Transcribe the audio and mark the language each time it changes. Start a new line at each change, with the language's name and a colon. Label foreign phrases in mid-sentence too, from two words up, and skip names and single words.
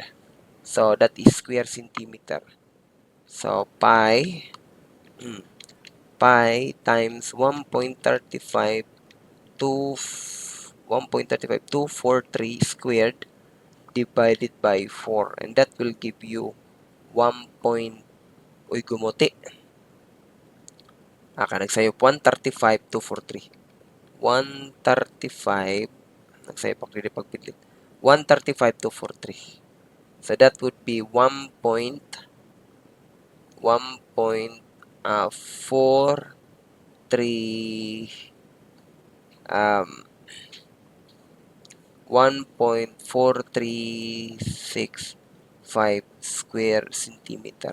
English: So that is square centimeter. So pi times 1.35 to 1.35243 squared divided by 4, and that will give you 1.
Waray: Uy, gumuti. Nagsayop 135,243. 135, nagsayop ako rin pagpidlit. 135,243.
English: So that would be 1.43 1.4365 square centimeter.